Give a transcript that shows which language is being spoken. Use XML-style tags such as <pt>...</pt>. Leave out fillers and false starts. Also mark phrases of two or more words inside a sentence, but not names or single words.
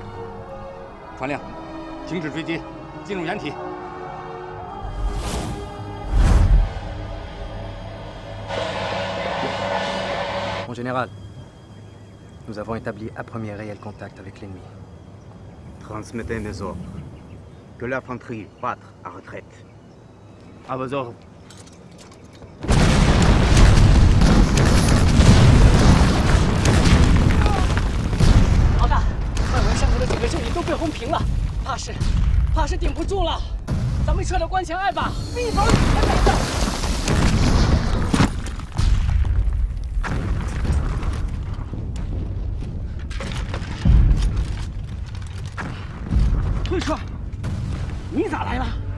<zh>传令，停止追击，进入掩体。</zh> <fr>Mon général, nous avons établi un premier réel contact avec l'ennemi. Transmettez mes ordres. Que l'infanterie parte à retraite. À vos ordres.</fr> <zh>老大，外围上头的几个阵地都被轰平了，怕是顶不住了。咱们撤到关前隘吧。闭嘴！退帅，你咋来了？</zh>